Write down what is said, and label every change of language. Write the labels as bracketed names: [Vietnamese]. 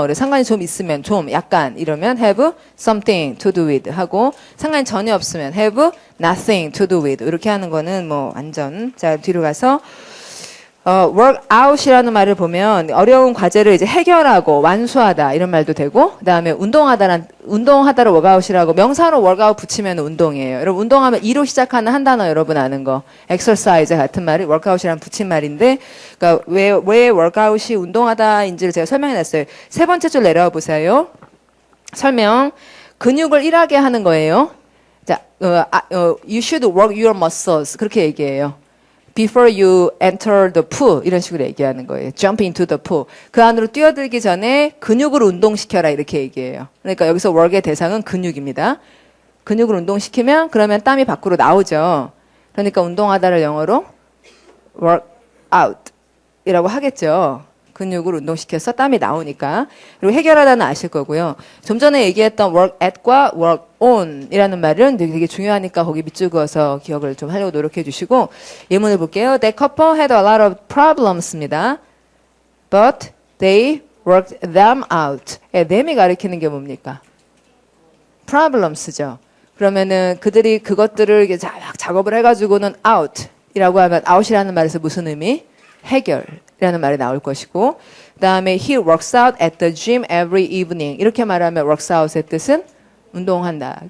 [Korean] 그래서 상관이 좀 있으면 좀 약간 이러면 [English] have something to do with [Korean] 하고 상관이 전혀 없으면 [English] have nothing to do with [Korean] 이렇게 하는 거는 뭐 완전 자 뒤로 가서 [English] work out [Korean] 이라는 말을 보면 어려운 과제를 이제 해결하고 완수하다 이런 말도 되고 그다음에 운동하다를 workout이라고 명사로 workout 붙이면 운동이에요. 여러분 운동하면 E로 시작하는 한 단어 여러분 아는 거 exercise 같은 말이 workout이랑 붙인 말인데 그러니까 왜 workout이 운동하다인지를 제가 설명해 놨어요. 세 번째 줄 내려와 보세요. 설명 근육을 일하게 하는 거예요. [English] 자, you should work your muscles [Korean] 그렇게 얘기해요. [English] Before you enter the pool [Korean] 이런 식으로 얘기하는 거예요. [English] Jump into the pool. [Korean] 그 안으로 뛰어들기 전에 근육을 운동시켜라 이렇게 얘기해요. 그러니까 여기서 work의 대상은 근육입니다. 근육을 운동시키면 그러면 땀이 밖으로 나오죠. 그러니까 운동하다를 영어로 work out 이라고 하겠죠. 근육을 운동시켜서 땀이 나오니까. 그리고 해결하다는 아실 거고요. 좀 전에 얘기했던 work at과 work on 이라는 말은 되게 중요하니까 거기 밑줄 그어서 기억을 좀 하려고 노력해 주시고 예문을 볼게요. [English] That couple had a lot of problems [Korean] 입니다. [English] But they worked them out. [Korean] them이 가리키는 게 뭡니까? [English] problems죠. [Korean] 그러면은 그들이 그것들을 막 작업을 해가지고는 out 이라고 하면 out이라는 말에서 무슨 의미? 해결이라는 말이 나올 것이고 그 다음에 [English] he works out at the gym every evening [Korean] 이렇게 말하면 works out의 뜻은 운동한다.